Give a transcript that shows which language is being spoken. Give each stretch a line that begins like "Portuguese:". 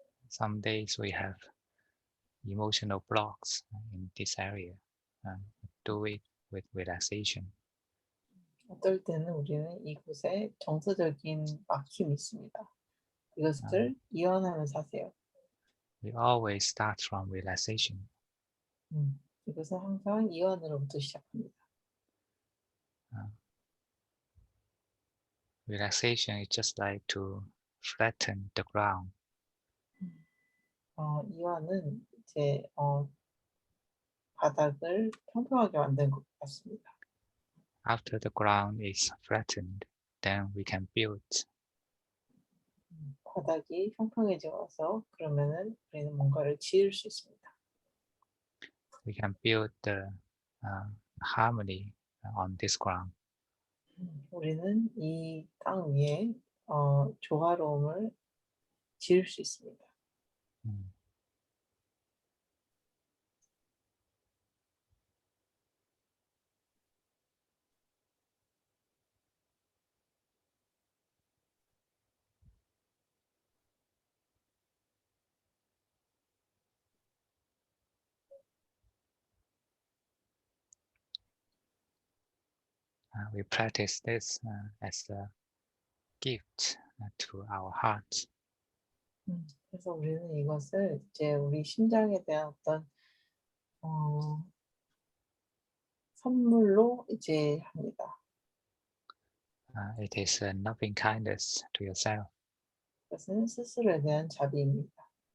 English: Some days we have emotional blocks in this area. Do it with relaxation.
Korean: 어떨 때는 우리는 이곳에 정서적인 막힘이 있습니다. 이것을 이완하면서 하세요.
English: We always start from relaxation.
Korean: 이것은 항상 이완으로부터 시작합니다.
English: Relaxation is just like to flatten the ground.
Korean: 이완은 이제 바닥을 평평하게 만드는 것 같습니다.
English: After the ground is flattened, then we can build
Korean: 바닥이 평평해져서 그러면은 우리는 뭔가를 지을 수 있습니다.
English: We can build the harmony on this ground.
Korean: 우리는 이 땅 위에 조화로움을 지을 수 있습니다. Mm.
English: We practice this as a gift to our heart.
Korean: 그래서 우리는 이것을 이제 우리 심장에 대한 어떤 어, 선물로 이제 합니다.
English: It is a loving kindness to yourself.
Korean: 그것은 스스로에 대한 자비입니다.